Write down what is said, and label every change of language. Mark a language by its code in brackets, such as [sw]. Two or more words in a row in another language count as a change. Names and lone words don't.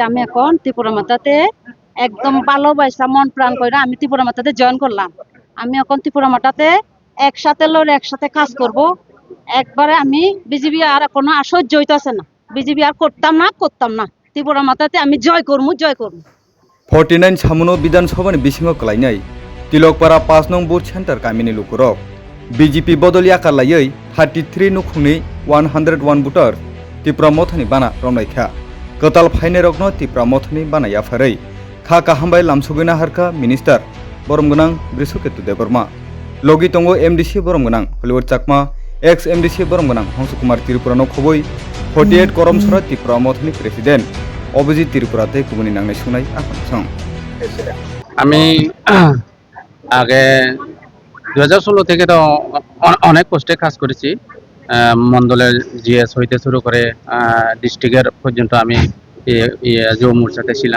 [bn] আমি এখন ত্রিপুরা মাতাতে একদম ভালোবাসা মন প্রাণ করে আমি ত্রিপুরা মাতাতে জয়েন করলাম। আমি এখন ত্রিপুরা মাতাতে একসাথে লড়ে একসাথে কাজ করব। একবারে আমি বিজেপি আর কোনো সহ্য হইতেছে না। বিজেপি আর করতাম না। ত্রিপুরা মাতাতে আমি জয় করবো। [trp] 49 সাमुनो विधानसभानि बिसिङाव कलायनाय तिलकपारा 5 नं बुथ सेन्टार गामिनि लुकुरक बीजेपी बदलिया कालायै 33 नुखुंनि 101 बुटार त्रिपुरा मथानि बाना रमनायखा कताल फाइने रगनो त्रिपुरा मथानि बानाया फारै खा काहामबाय लामसुगैना हारका मिनिस्टार बरमगोनां बृषकेतु देबर्मा लगी तंगो एमडीसी बरमगोनां हलिउड चाकमा एक्स एमडीसी बरमगोनां हंसकुमार त्रिपुरानो खबै 48 करमसरा त्रिपुरा मथानि प्रेसिडेंट অভিজিৎ ত্রিপুরাতে কুবনি নাংনাই শুনাই আকাঙ্ক্ষা [bn] আমি আগে 2016 থেকে তো অনেক পোস্টে কাজ করেছি। মন্ডলের জিএস হইতে শুরু করে ডিস্ট্রিক্টের পর্যন্ত আমি যুব মোর্চাতে ছিলাম।